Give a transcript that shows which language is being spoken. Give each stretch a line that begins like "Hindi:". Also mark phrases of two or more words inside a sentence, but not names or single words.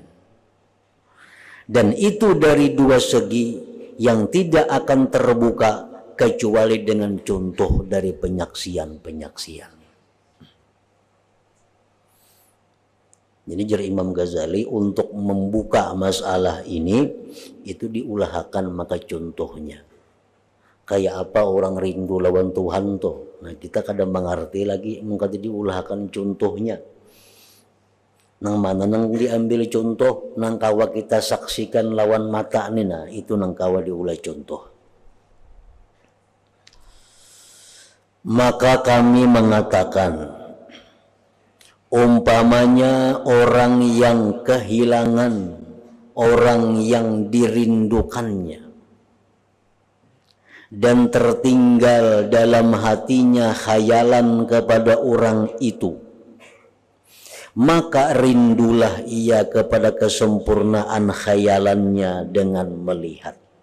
Indonesian: Dan itu dari dua segi yang tidak akan terbuka kecuali dengan contoh dari penyaksian-penyaksian. Jadi jari Imam Ghazali untuk membuka masalah ini itu diulahkan maka contohnya.
Banjar: Kayak apa orang rindu lawan Tuhan tuh. Nah kita kadang mengerti lagi maka diulahkan contohnya. Nang mana nang diambil contoh nang kawa kita saksikan lawan mata ini, nah itu nang kawa diulah contoh.
Indonesian: Maka kami mengatakan, umpamanya orang yang kehilangan orang yang dirindukannya dan tertinggal dalam hatinya khayalan kepada orang itu, maka rindulah ia kepada kesempurnaan khayalannya dengan melihat.